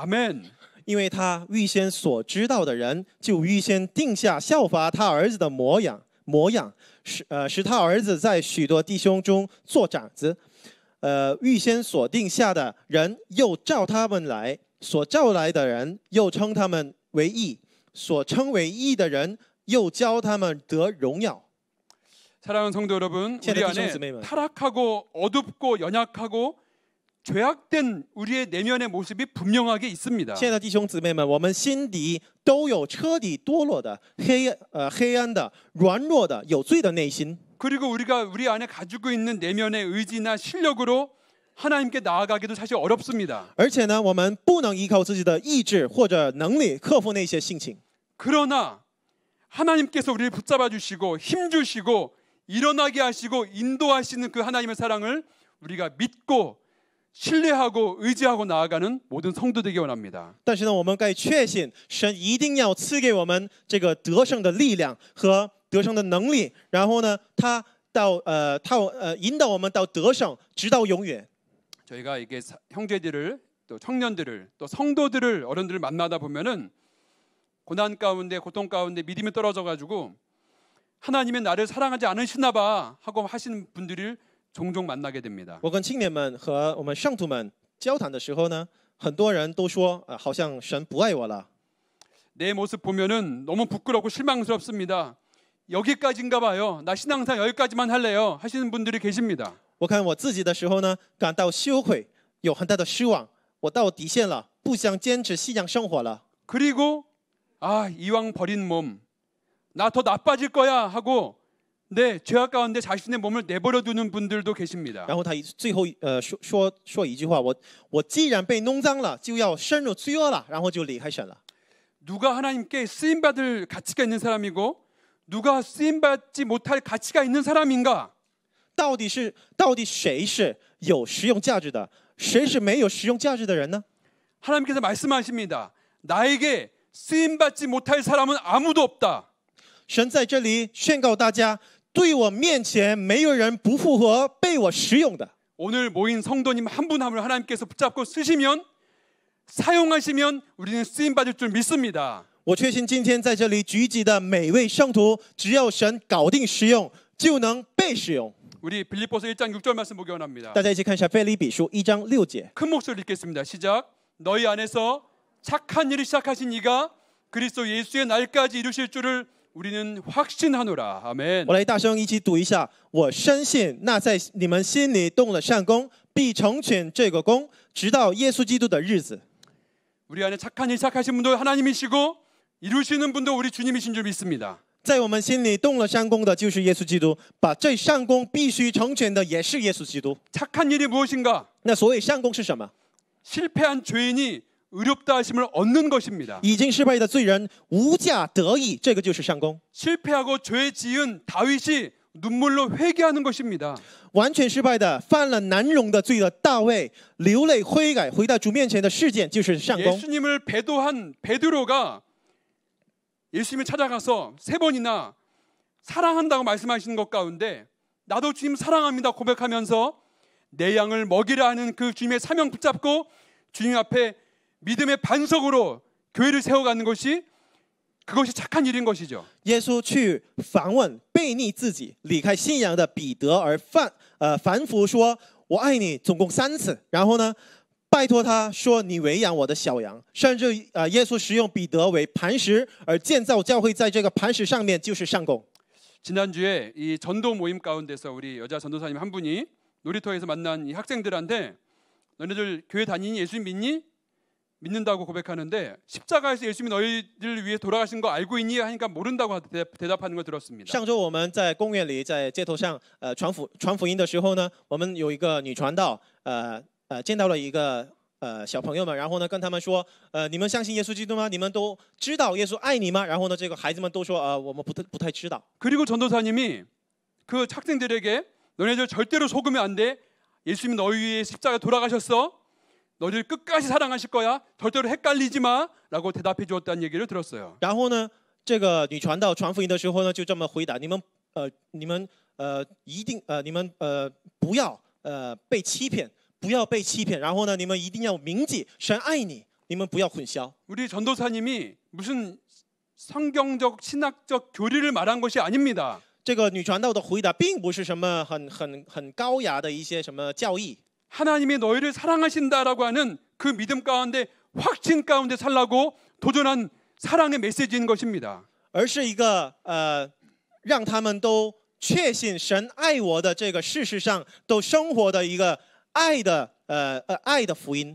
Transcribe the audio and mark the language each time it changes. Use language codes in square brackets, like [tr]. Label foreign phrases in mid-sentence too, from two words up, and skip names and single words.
[ko] 아멘. [zh] 因为他预先所知道的人，就预先定下效法他儿子的模样，使他儿子在许多弟兄中做长子。预先所定下的人，又召他们来；所召来的人，又称他们为义；所称为義的人，又教他们得荣耀。 [ko] 사랑하는 성도 여러분, 우리 안에 [zh] 弟兄姊妹们。 [ko] 타락하고 어둡고 연약하고 죄악된 우리의 내면의 모습이 분명하게 있습니다. [zh] 亲爱的弟兄姊妹们，我们心底都有彻底堕落的、黑暗的、软弱的、有罪的内心。 [ko] 그리고 우리가 우리 안에 가지고 있는 내면의 의지나 실력으로 하나님께 나아가기도 사실 어렵습니다. [zh] 而且呢，我们不能依靠自己的意志或者能力克服那些性情。 [ko] 그러나 하나님께서 우리를 붙잡아 주시고 힘 주시고 일어나게 하시고 인도하시는 그 하나님의 사랑을 우리가 믿고 신뢰하고 의지하고 나아가는 모든 성도 되기 원합니다. [zh] 但是呢，我们该确信，神一定要赐给我们这个得胜的力量和得胜的能力。然后呢，他引导我们到得胜，直到永远。 [ko] 저희가 이게 형제들을 또 청년들을 또 성도들을 어른들을 만나다 보면은 고난 가운데 고통 가운데 믿음이 떨어져 가지고 하나님의 나를 사랑하지 않으시나 봐 하고 하시는 분들을 종종 만나게 됩니다. [zh] 我跟青年们和我们圣徒们交谈的时候呢，很多人都说，好像神不爱我了。 [ko] 내 모습 보면은 너무 부끄럽고 실망스럽습니다. 여기까지인가 봐요. 나 신앙상 여기까지만 할래요. 하시는 분들이 계십니다. [zh] 我看我自己的时候呢，感到羞愧，有很大的失望，我到底线了，不想坚持信仰生活了。 [ko] 그리고 아, 이왕 버린 몸, 나 더 나빠질 거야 하고 네, 죄악 가운데 자신의 몸을 내버려 두는 분들도 계십니다. [zh] 然后他最后说一句话，我既然被弄脏了，就要深入罪恶了，然后就离开神了。 [ko] 누가 하나님께 쓰임 받을 가치가 있는 사람이고 누가 쓰임 받지 못할 가치가 있는 사람인가? [zh] 到底谁是有实用价值的，谁是没有实用价值的人呢？ [ko] 하나님께서 말씀하십니다. 나에게 쓰임 받지 못할 사람은 아무도 없다. [zh] 神在这里宣告大家，对我面前没有人不符合被我使用的。 [ko] 오늘 모인 성도님 한 분 한 분을 하나님께서 붙잡고 쓰시면 사용하시면 우리는 쓰임 받을 줄 믿습니다. [zh] 我确信今天在这里聚集的每位圣徒，只要神搞定使用，就能被使用。 [ko] 우리 빌립보서 1장 6절 말씀 보기 원합니다. [zh] 大家一起看一下腓立比书1章6节。 [ko] 큰 목소리로 읽겠습니다. 시작. 너희 안에서 착한 일을 시작하신 이가 그리스도 예수의 날까지 이루실 줄을 우리는 확신하노라. 아멘. [zh] 我来大声一起读一下。我深信那在你们心里动了善功，必成全这个功，直到耶稣基督的日子。 [ko] 우리 안에 착한 일 시작하신 분도 하나님이시고 이루시는 분도 우리 주님이신 줄 믿습니다. [zh] 在我们心里动了善功的，就是耶稣基督；把这善功必须成全的，也是耶稣基督。 [ko] 착한 일이 무엇인가? [zh] 那所谓善功是什么？ [ko] 실패한 죄인이 의롭다 하심을 얻는 것입니다. [zh] 已经失败的罪人无价得义，这个就是善功。 [ko] 실패하고 죄 지은 다윗이 눈물로 회개하는 것입니다. [zh] 完全失败的、犯了难容的罪的大卫，流泪悔改，回到主面前的事件就是善功。 [ko] 예수님을 배도한 베드로가 예수님을 찾아가서 3번이나 사랑한다고 말씀하시는 것 가운데 나도 주님 사랑합니다 고백하면서 내 양을 먹이라 하는 그 주님의 사명 붙잡고 주님 앞에 믿음의 반석으로 교회를 세워가는 것이 그것이 착한 일인 것이죠. [zh] 耶稣去访问悖逆自己、离开信仰的彼得，而反复说“我爱你”，总共3次。然后呢，拜托他说：“你喂养我的小羊。” 甚至耶稣使用彼得为磐石，而建造教会在这个磐石上面就是善功。 [ko] 지난주에 이 전도 모임 가운데서 우리 여자 전도사님 한 분이 놀이터에서 만난 이 학생들한테 너네들 교회 다니니 예수 믿니? 믿는다고 고백하는데 십자가에서 예수님이 너희들 위해 돌아가신 거 알고 있니? 하니까 모른다고 대답하는 걸 들었습니다. [zh] 上周我们在公园里，在街头上传福音的时候呢，我们有一个女传道见到了一个小朋友们，然后呢跟他们说，你们相信耶稣基督吗？你们都知道耶稣爱你吗？然后呢这个孩子们都说，我们不太知道。 [ko] 그리고 전도사님이 그 학생들에게 너네들 절대로 속으면 안 돼. 예수님이 너희 위해 십자가에 돌아가셨어. 너희들 끝까지 사랑하실 거야. 절대로 헷갈리지 마라고 대답해 주었다는 얘기를 들었어요. [zh] 然后呢，这个女传道传福音的时候呢，就这么回答：你们一定你们不要被欺骗，不要被欺骗。然后呢，你们一定要铭记神爱你，你们不要混淆。 [ko] 우리 전도사님이 무슨 성경적 신학적 교리를 말한 것이 아닙니다. [zh] 这个女传道的回答并不是什么很高雅的一些什么教义。 [ko] 하나님이 너희를 사랑하신다라고 하는 그 믿음 가운데 확신 가운데 살라고 도전한 사랑의 메시지인 것입니다. [zh] 而是一个让他们都确信神爱我的这个事实上都生活的一个爱的福音。